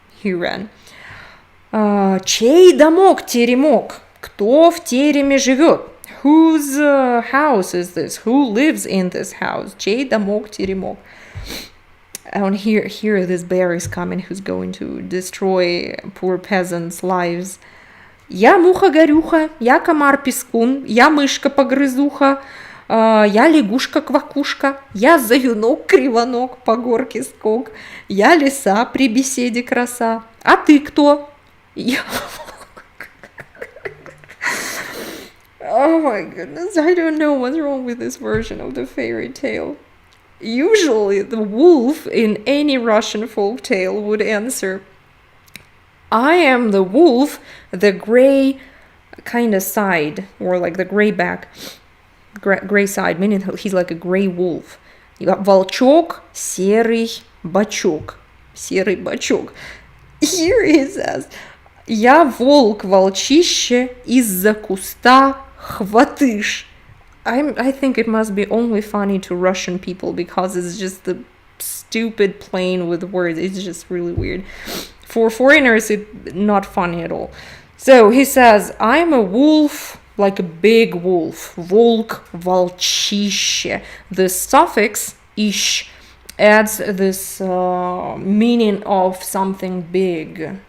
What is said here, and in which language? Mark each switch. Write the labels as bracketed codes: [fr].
[en] He ran. [ru] Чей домок Теремок? Кто в тереме живет? [en] Whose house is this? Who lives in this house? [ru] Чей домок Теремок? [en] And here this bear is coming, who's going to destroy poor peasants' lives. [ru] Я муха-горюха, я комар-пескун, я мышка-погрызуха, я лягушка-квакушка, я заюнок-кривонок, по горке скок, я лиса при беседе краса. А ты кто? [en] Oh my goodness, I don't know what's wrong with this version of the fairy tale. Usually the wolf in any Russian folk tale would answer, I am the wolf, the gray kind of side, or like the gray back, gray side, meaning he's like a gray wolf. [ru] Волчок, серый бачок. Серый бачок. [en] Here he says, [ru] я волк, волчище, из-за куста хватыш. [en] I think it must be only funny to Russian people because it's just the stupid playing with words. It's just really weird. For foreigners, it's not funny at all. So he says, I'm a wolf, like a big wolf. [ru] Волк, волчище. [en] The suffix ish adds this meaning of something big.